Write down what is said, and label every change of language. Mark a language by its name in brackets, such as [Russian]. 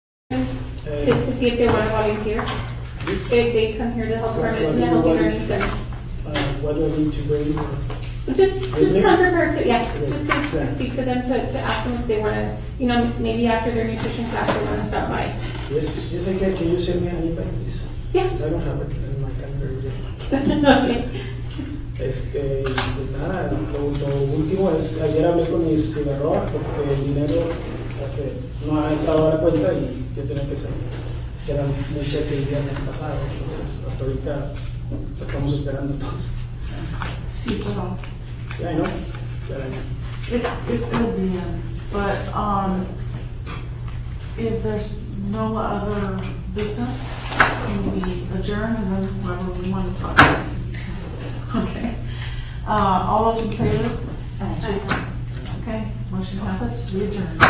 [English] To see if they want to volunteer. If they come here to help parents in the Healthy Learning Center. What do I need to bring? Just come prepared to, just to speak to them, to ask them if they want to, maybe after their nutrition class, they want to stop by. Yes, I can. Can you send me an email, please? Yeah. Because I don't have it in my calendar yet. Okay. [Spanish] Pues nada, lo último es, ayer hablé con mis cigarros porque el dinero no ha entrado a la cuenta y yo tenía que salir. Eran un cheque el viernes pasado, entonces hasta ahorita lo estamos esperando todos. Sí, pero [English] Yeah, I know. Yeah, I know. it'll be in, but, if there's no other business, we adjourn and then whatever we want to talk about. Okay. All those in favor? Okay, motion passes, we adjourn.